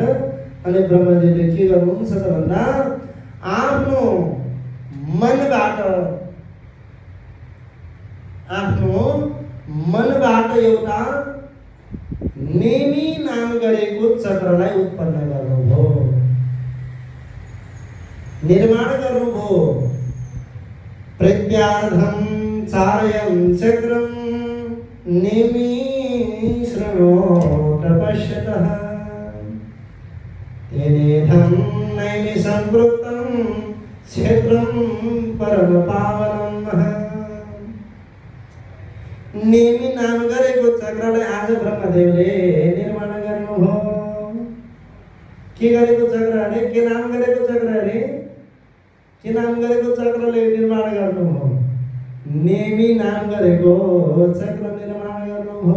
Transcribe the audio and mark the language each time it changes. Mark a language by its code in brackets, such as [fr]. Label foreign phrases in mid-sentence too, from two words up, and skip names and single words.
[ne] अनि ब्रह्मदेवले के गर्नुहुन्छ त भन्दा, आफ्नो मनबाट एउटा नेमी नाम गरेको चक्रलाई उत्पन्न गर्नुभयो, निर्माण गर्नुभयो। [sa] प्रत्यार्धं चारयं चक्रं नेमी शृणोत पश्यतः, तेनेधं नैमिषं वृत्तं क्षेत्रं परम पावनम्। [ne] नेमी नाम गरेको चक्रलाई आज ब्रह्मदेवले निर्माण गर्नुभयो। के गरेको चक्र अरे, के नाम गरेको चक्र अरे, के नाम गरेको चक्रले निर्माण गर्नुभयो, नेमी नाम गरेको चक्र निर्माण गर्नुभयो।